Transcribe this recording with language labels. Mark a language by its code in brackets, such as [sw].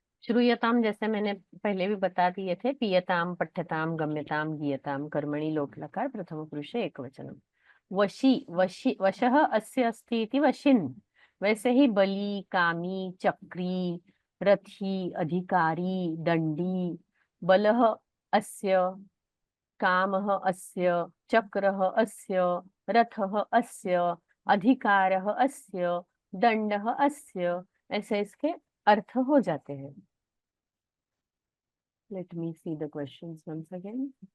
[hi] श्रूयताम जैसे मैंने पहले भी बता दिए थे, पीयताम, पठ्यताम, गम्यताम, गीयताम, [sa] कर्मणि लोट लकार प्रथम पुरुषे एकवचनम। वशी, वशः अस्य अस्ति इति वशिन्। [hi] वैसे ही बली, कामी, चक्री, रथी, अधिकारी, दंडी, [sa] बलः अस्य, कामः अस्य, चक्रः अस्य, रथः अस्य, अधिकारः अस्य, दंडः अस्य, [hi] ऐसे इसके अर्थ हो जाते हैं। [en] Let me see the questions once again.